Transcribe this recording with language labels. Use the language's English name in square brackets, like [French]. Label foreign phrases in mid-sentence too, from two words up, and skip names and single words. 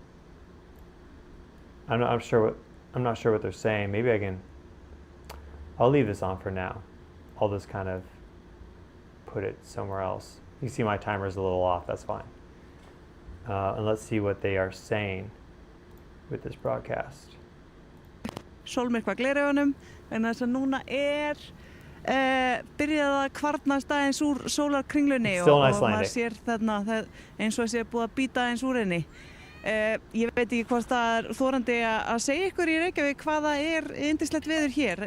[English] I'm not sure what they're saying. Maybe I'll leave this on for now. I'll just kind of put it somewhere else. You see my timer is a little off. That's fine. And let's see what they are saying with this broadcast. [Icelandic] Sólmyrkva gleraugunum vegna þess að núna byrjað að kvarnast aðeins úr sólarkringlunni og maður sér þarna eins og sé búið að bíta aðeins úr henni. Ég veit ekki hvort það þorandi að segja ykkur í Reykjavík hvað það yndislegt veður hér.